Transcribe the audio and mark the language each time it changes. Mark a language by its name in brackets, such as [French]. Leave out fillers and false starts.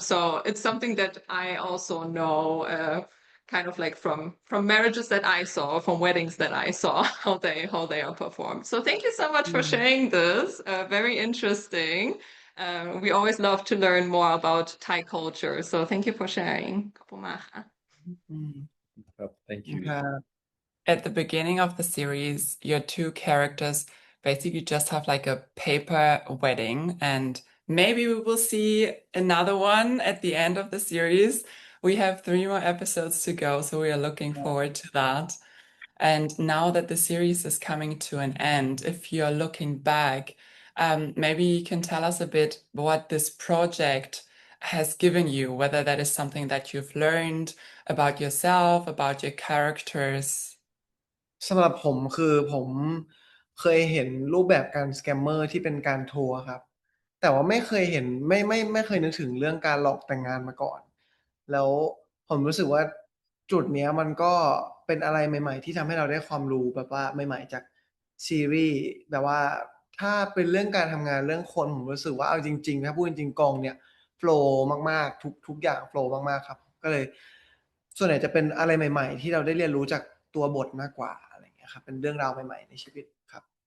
[English] So it's something that I also know kind of like from marriages that I saw, from weddings that I saw, how they are performed. So thank you so much for sharing this. Very interesting. We always love to learn more about Thai culture. So thank you for sharing. [Thai] ขอบคุณมากค่ะ [English] Thank you. At the beginning of the series, your two characters basically just have like a paper wedding, and maybe we will see another one at the end of the series. We have 3 more episodes to go, so we are looking forward to that. And now that the series is coming to an end, if you're looking back, maybe you can tell us a bit what this project has given you, whether that is something that you've learned about yourself, about your characters. [Thai] สำหรับผมคือผมเคยเห็นรูปแบบการสแกมเมอร์ที่เป็นการโทรครับแต่ว่าไม่เคยเห็นไม่เคยนึกถึงเรื่องการหลอกแต่งงานมาก่อน แล้วผมรู้สึกว่าจุดเนี้ยมันก็เป็นอะไรใหม่ๆที่ทำให้เราได้ความรู้แบบว่าใหม่ๆจากซีรีส์แบบว่าถ้าเป็นเรื่องการทำงานเรื่องคนผมรู้สึกว่าเอาจริงๆถ้าพูดจริงๆกองเนี่ยโฟลว์มากๆทุกอย่างโฟลว์มากๆครับก็เลยส่วนใหญ่จะเป็นอะไรใหม่ๆที่เราได้เรียนรู้จากตัวบทมากกว่าครับเป็นเรื่องราวใหม่ๆในชีวิตครับ